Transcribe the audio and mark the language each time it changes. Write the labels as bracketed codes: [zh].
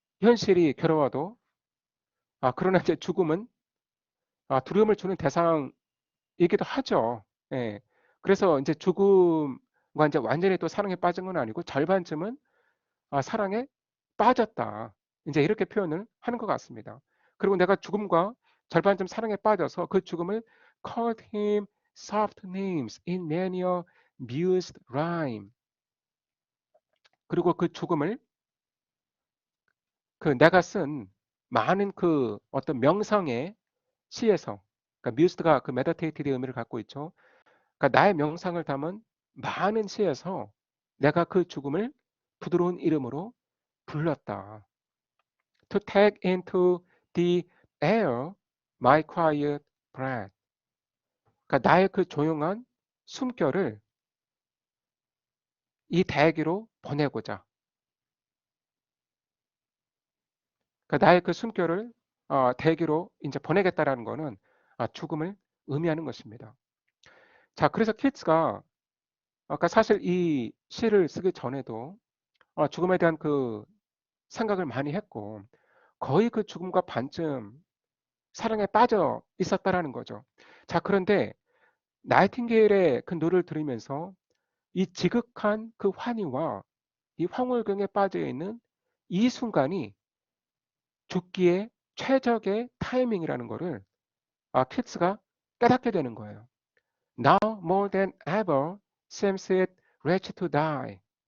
[ko] 현실이 괴로워도 그러나 이제 죽음은 두려움을 주는 대상이기도 하죠. 예. 그래서 이제 죽음과 이제 완전히 또 사랑에 빠진 건 아니고 절반쯤은 사랑에 빠졌다. 이제 이렇게 표현을 하는 것 같습니다. 그리고 내가 죽음과 절반쯤 사랑에 빠져서 그 죽음을 [en] called him soft names in many a mused rhyme. [ko] 그리고 그 죽음을 그 내가 쓴 많은 그 어떤 명상의 시에서, 그러니까 mused가 그 meditate의 의미를 갖고 있죠. 그러니까 나의 명상을 담은 많은 시에서 내가 그 죽음을 부드러운 이름으로 불렀다. [en] To take into the air my quiet breath. [ko] 그러니까 나의 그 조용한 숨결을 이 대기로 보내고자. 그러니까 나의 그 숨결을 대기로 이제 보내겠다라는 거는 죽음을 의미하는 것입니다. 자, 그래서 키츠가 아까 사실 이 시를 쓰기 전에도 죽음에 대한 그 생각을 많이 했고 거의 그 죽음과 반쯤 사랑에 빠져 있었다라는 거죠. 자, 그런데 나이팅게일의 그 노래를 들으면서 이 지극한 그 환희와 이 황홀경에 빠져 있는 이 순간이 죽기의 최적의 타이밍이라는 거를 키츠가 깨닫게 되는 거예요. [en] Now more than ever seems it wretched to die.